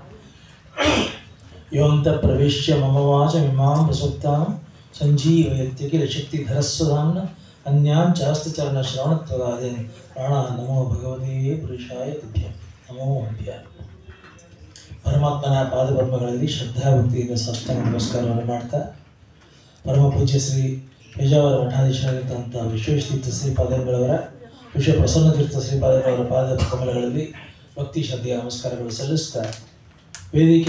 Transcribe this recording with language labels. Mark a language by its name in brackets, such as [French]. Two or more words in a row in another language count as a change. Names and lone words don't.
[Sanskrit] योऽन्तः प्रविश्य मम वाचमिमां प्रसुप्तां सञ्जीवयत्य किल शक्तिधरस्वधाम्ना अन्यां च हस्तचरणश्रवणत्वगादीन् प्राणान् नमो भगवते पुरुषाय तुभ्यं नमो भ्यः. [Kannada] ಪರಮಾತ್ಮನ ಪಾದಪದ್ಮಗಳಲ್ಲಿ ಶ್ರದ್ಧಾಭಕ್ತಿಯಿಂದ ಸಾಷ್ಟಾಂಗ ನಮಸ್ಕಾರವನ್ನು ಮಾಡ್ತಾ, ಪರಮ ಪೂಜ್ಯ ಶ್ರೀ ಪೇಜಾವರ ಮಠಾಧೀಶರಾಗಿರ್ತಂಥ ವಿಶ್ವೇಶತೀರ್ಥ ಶ್ರೀಪಾದಂಗಳವರ ವಿಶ್ವ ಪ್ರಸನ್ನತೀರ್ಥ ಶ್ರೀಪಾದಂಗಳವರ ಪಾದ ಕಮಲಗಳಲ್ಲಿ ಭಕ್ತಿ ಶ್ರದ್ಧೆಯ ನಮಸ್ಕಾರಗಳು ಸಲ್ಲಿಸ್ತಾ, ವೇದಿಕೆ